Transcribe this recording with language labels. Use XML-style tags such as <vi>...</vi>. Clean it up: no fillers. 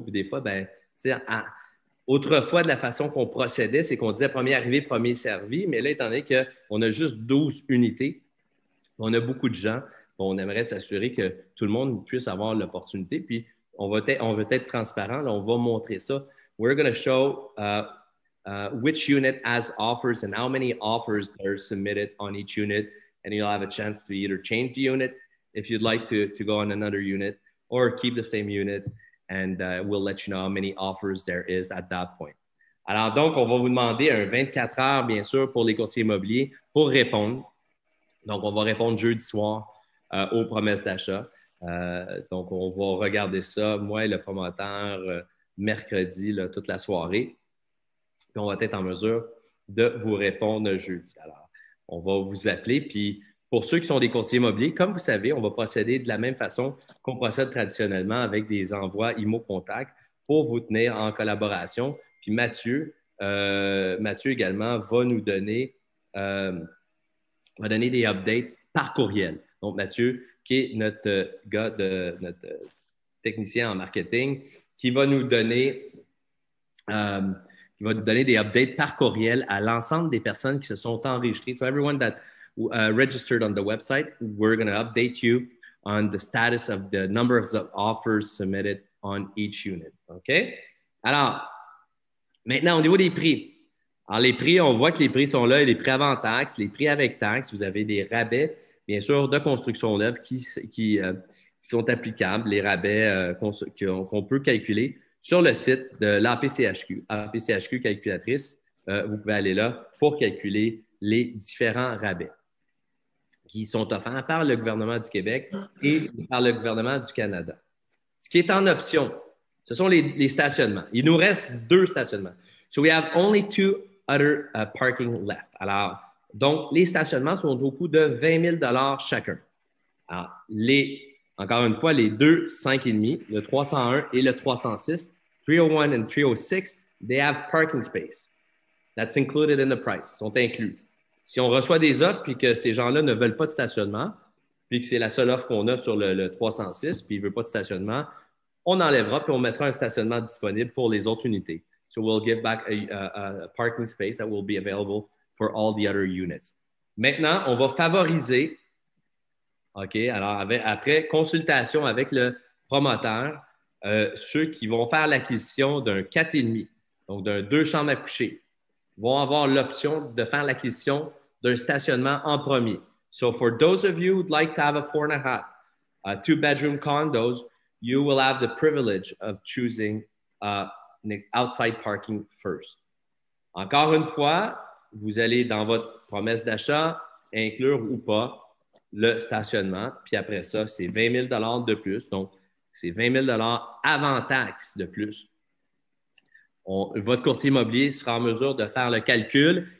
<fr>Puis des fois, autrefois, de la façon qu'on procédait, c'est qu'on disait premier arrivé, premier servi. Mais là, étant donné qu'on a juste 12 unités, on a beaucoup de gens, on aimerait s'assurer que tout le monde puisse avoir l'opportunité. Puis, on veut être transparent. Là, on va montrer ça.</fr> <en>We're going to show which unit has offers and how many offers are submitted on each unit. And you'll have a chance to either change the unit if you'd like to go on another unit or keep the same unit. And we'll let you know how many offers there is at that point.</en> <fr>Alors, donc, on va vous demander un 24 heures, bien sûr, pour les courtiers immobiliers pour répondre. Donc, on va répondre jeudi soir aux promesses d'achat. Donc, on va regarder ça, moi et le promoteur, mercredi, là, toute la soirée. Puis, on va être en mesure de vous répondre jeudi. Alors, on va vous appeler. Puis, pour ceux qui sont des courtiers immobiliers, comme vous savez, on va procéder de la même façon qu'on procède traditionnellement avec des envois IMO-Contact pour vous tenir en collaboration. Puis, Mathieu également va nous donner des updates par courriel. Donc, Mathieu, qui est notre technicien en marketing, qui va nous donner des updates par courriel à l'ensemble des personnes qui se sont enregistrées.</fr> <en>So everyone that registered on the website, we're going to update you on the status of the number of offers submitted on each unit. OK?</en> <fr>Alors, maintenant, au niveau des prix. Alors, les prix, on voit que les prix sont là, les prix avant taxes, les prix avec taxes. Vous avez des rabais, bien sûr, de construction neuve qui sont applicables, les rabais qu'on peut calculer sur le site de l'APCHQ. APCHQ calculatrice, vous pouvez aller là pour calculer les différents rabais qui sont offerts par le gouvernement du Québec et par le gouvernement du Canada. Ce qui est en option, ce sont les stationnements. Il nous reste 2 stationnements.</fr> <en>So we have only 2 other parking left.</en> <fr>Alors, Donc, les stationnements sont au coût de 20 000 chacun. Alors, encore une fois, les deux 5,5, le 301 et le 306,</fr> <en>301 and 306, they have parking space. That's included in the price,</en> <fr>sont inclus. Si on reçoit des offres puis que ces gens-là ne veulent pas de stationnement, puis que c'est la seule offre qu'on a sur le 306, puis ils ne veulent pas de stationnement, on enlèvera puis on mettra un stationnement disponible pour les autres unités.</fr> <en>So we'll give back a parking space that will be available for all the other units.</en> <fr>Maintenant, on va favoriser, OK, alors après consultation avec le promoteur, ceux qui vont faire l'acquisition d'un 4,5, donc d'un 2 chambres à coucher, vont avoir l'option de faire l'acquisition d'un stationnement en premier.</fr> <en>So for those of you who'd like to have a 4.5, 2-bedroom condos, you will have the privilege of choosing outside parking first.</en> <fr>Encore une fois, vous allez dans votre promesse d'achat inclure ou pas le stationnement, puis après ça, c'est 20 000 de plus. Donc, c'est 20 000 avant taxe de plus. Votre courtier immobilier sera en mesure de faire le calcul.</fr>